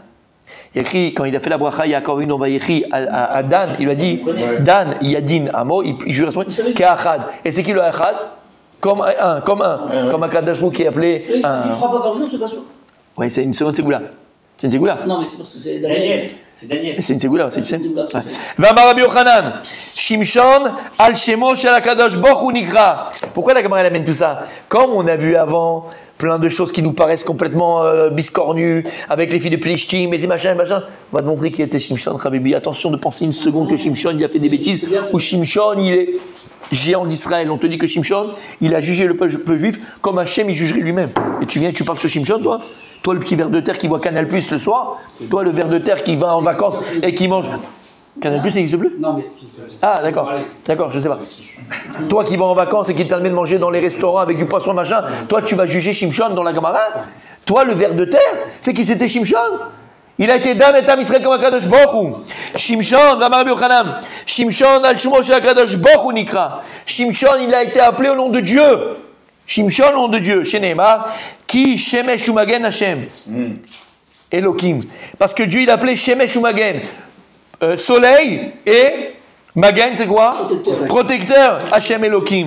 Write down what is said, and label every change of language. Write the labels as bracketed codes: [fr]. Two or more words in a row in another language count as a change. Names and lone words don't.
[fr] Il a écrit, quand il a fait la bracha, Yaakov Avinu Vayechi à Dan, il lui a dit [he] דן ידין עמו, [fr] il jure à son nom, Ke'echad. Et c'est qui le Echad? Comme un. Comme un [he] קדוש ברוך הוא [fr] qui est appelé un. 3 fois par jour, c'est pas sûr? Oui, c'est une seconde ségoula. C'est une ségoula. Non, mais c'est parce que c'est Daniel. C'est Daniel. Mais c'est une ségoula aussi, tu sais. Ouais. [he] ואמר רבי יוחנן, שמשון על שמו של הקדוש ברוך הוא נקרא. [fr] Pourquoi la Gemara amène tout ça? Comme on a vu avant plein de choses qui nous paraissent complètement biscornues, avec les filles de Plishtim et des machins, on va te montrer qui était Shimshon, Habibi. Attention de penser une seconde que Shimshon il a fait des bêtises, ou Shimshon il est géant d'Israël. On te dit que Shimshon il a jugé le peuple juif comme Hachem il jugerait lui-même. Et tu viens, tu parles sur Shimshon, toi? Toi, le petit ver de terre qui voit Canal Plus le soir, toi, le ver de terre qui va en vacances et qui mange. Canal Plus, ça n'existe plus? Non, mais. Ah, d'accord, je sais pas. Toi qui vas en vacances et qui te permet de manger dans les restaurants avec du poisson machin, toi, tu vas juger Shimshon dans la Gemara? Toi, le ver de terre, c'est qui c'était Shimshon? Il a été Dan et [he] עם ישראל [fr] comme [he] הקדוש ברוך הוא. שמשון, ואמר רבי יוחנן, שמשון על שמו של הקדוש ברוך הוא נקרא. Shimshon, [fr] il a été appelé au nom de Dieu. Shimshon, au nom de Dieu, chez Nehemar, qui [he] שמש ומגן השם. [fr] Elohim. Parce que Dieu, il appelait [he] שמש ומגן. [fr] Soleil et Magen, c'est quoi? [he] Protecteur. השם אלהים.